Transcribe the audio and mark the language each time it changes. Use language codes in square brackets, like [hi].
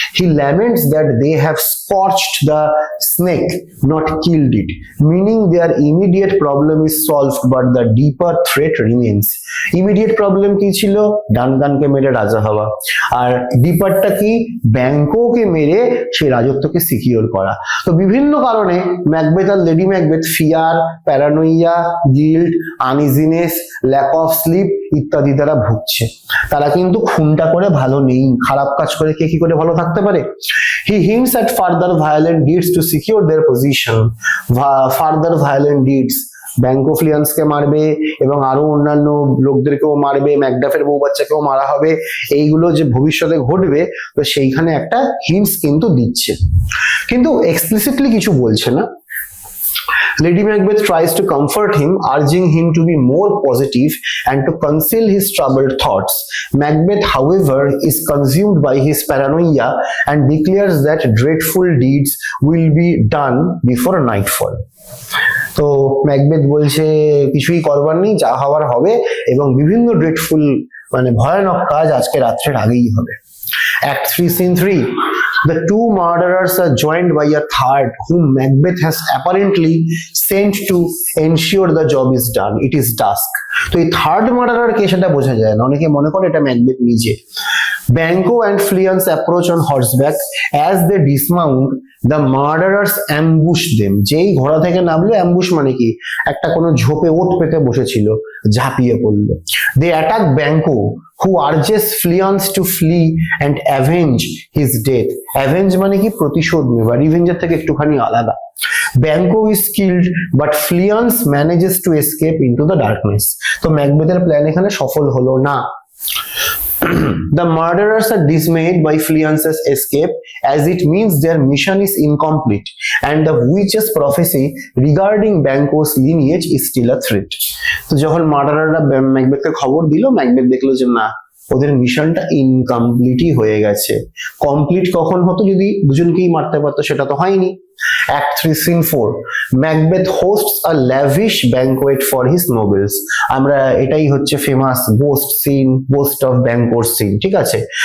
[en] He laments that they have scorched the snake, not killed it, meaning their immediate problem is solved, but the deeper threat remains. Immediate problem [bn] কি ছিল? ডানকানকে মেরে রাজা হওয়া, আর ডিপারটা কি? ব্যাঙ্কোকে মেরে সেই রাজত্বকে সিকিউর করা। তো বিভিন্ন কারণে Macbeth আর lady Macbeth fear, প্যারানোইয়া, guilt, uneasiness, lack of slip ইত্যাদি দ্বারা ভুগছে। তারা কিন্তু খুনটা করে ভালো নেই, খারাপ কাজ করে কে কি করে ভালো থাকতে পারে? [en] He hints at further violent deeds to secure their position. Further violent deeds, [bn] ব্যাঙ্কো ফ্লিয়ান্সকে মারবে এবং আরো অন্যান্য লোকদেরকেও মারবে, ম্যাকডাফের বউ বাচ্চাকেও মারা হবে, এইগুলো যে ভবিষ্যতে ঘটবে, তো সেইখানে একটা হিন্টস কিন্তু দিচ্ছে, কিন্তু এক্সপ্লিসিটলি কিছু বলছে না। [en] Lady Macbeth tries to comfort him, urging him to be more positive and to conceal his troubled thoughts. Macbeth, however, is consumed by his paranoia and declares that dreadful deeds will be done before nightfall. [bn] তো Macbeth বলছে কিছুই করবার নেই, যা হওয়ার হবে, এবং বিভিন্ন ড্রেডফুল মানে ভয়ানক কাজ আজকে রাত্রের আগেই হবে। [en] Act 3, Scene 3. The two murderers are joined by a third, whom Macbeth has apparently sent to ensure the job is done. It is dusk. [bn] তো এই থার্ড মার্ডারার কে সেটা বোঝা যায় না, অনেকে মনে করে এটা ম্যাকবেথ নিজে। [en] Banquo and Fleance approach on horseback. As they dismount, the murderers ambush them. [bn] যেই ঘোড়া থেকে নামলো, অ্যাম্বুশ মানে কি? একটা কোনো ঝোপে ওট পেতে বসেছিল, ঝাঁপিয়ে পড়লো। [en] They attack Banquo, who urges Fleance to flee and avenge his death. [bn] Avenge মানে কি? প্রতিশোধ নেওয়া, রিভেঞ্জের থেকে একটুখানি আলাদা। [en] Banquo is killed, but Fleance manages to escape into the darkness. [bn] তো ম্যাকবেথের প্ল্যান এখানে সফল হলো না। [en] The murderers are dismayed by Fleance's escape, as it means their mission is incomplete and the witch's prophecy regarding Banquo's lineage is still a threat. [bn] তো যখন মার্ডারাররা ম্যাকবেথকে খবর দিল, Macbeth দেখলো যে না, ওদের মিশনটা ইনকমপ্লিটই হয়ে গেছে। কমপ্লিট কখন হতো? যদি দুজনকেই মারতে পারতো, সেটা তো হয়নি। [en] Act 3 Scene 4, Macbeth hosts a lavish banquet for his nobles. [bn] আমরা এটাই হচ্ছে famous ghost scene, ghost of ব্যাংকোর scene, ঠিক আছে।